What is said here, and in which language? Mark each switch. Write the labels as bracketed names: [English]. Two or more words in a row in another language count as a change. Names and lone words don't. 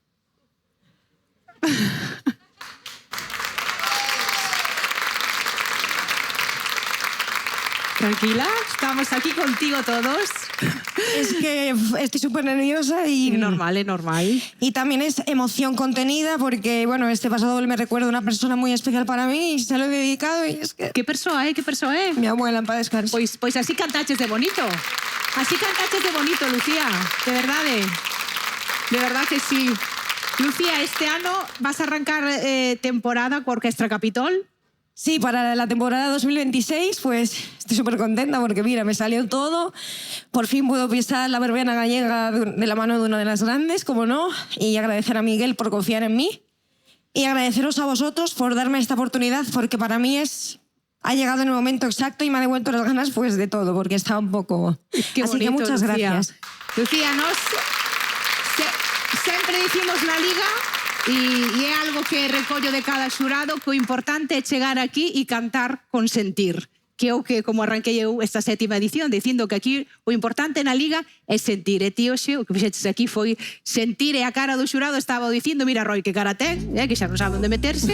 [Spanish] Tranquila, estamos aquí contigo todos. Es que estoy súper nerviosa y... Normal, es normal. Y también es emoción contenida porque, bueno, este paso doble me recuerda a una persona muy especial para mí y se lo he dedicado y es que... [Galician] Que persoa é? Que persoa é? [Spanish] Mi abuela, en paz descanse. [Galician] Pois así cantaches de bonito. Así cantaches de bonito, Lucía. De verdade. [Spanish] De verdad que sí. [Galician] Lucía, este ano vas a arrancar temporada con Orquestra Capitol. [Spanish] Sí, para la temporada 2026, pues estoy súper contenta porque, mira, me salió todo. Por fin puedo pisar la verbena gallega de la mano de una de las grandes, como no, y agradecer a Miguel por confiar en mí y agradeceros a vosotros por darme esta oportunidad porque para mí ha llegado en el momento exacto y me ha devuelto las ganas pues de todo porque estaba un poco... Qué Así bonito, que muchas Lucía. gracias. [Galician] Lucía, sempre dicimos na Liga e é algo que recollo de cada xurado que o importante é chegar aquí e cantar con sentir, que é o que, como arranquei eu esta 7ª edición, dicindo que aquí o importante na Liga é sentir. E ti hoxe o que fixeches aquí foi sentir e a cara do xurado estaba dicindo, mira Roy, que cara ten, que xa non sabe onde meterse.